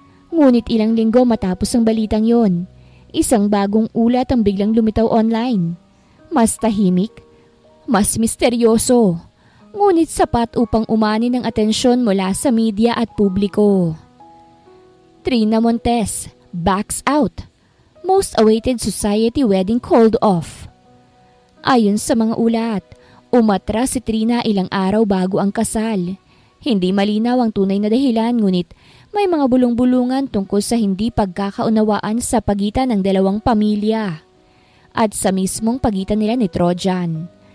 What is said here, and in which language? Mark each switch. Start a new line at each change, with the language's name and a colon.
Filipino: Ngunit ilang linggo matapos ang balitang yon, isang bagong ulat ang biglang lumitaw online. Mas tahimik, mas misteryoso, ngunit sapat upang umani ng atensyon mula sa media at publiko.
English: Trina Montes backs out. Most awaited society wedding called off.
Filipino: Ayon sa mga ulat, umatras si Trina ilang araw bago ang kasal. Hindi malinaw ang tunay na dahilan, ngunit may mga bulong-bulungan tungkol sa hindi pagkakaunawaan sa pagitan ng dalawang pamilya at sa mismong pagitan nila ni Trojan.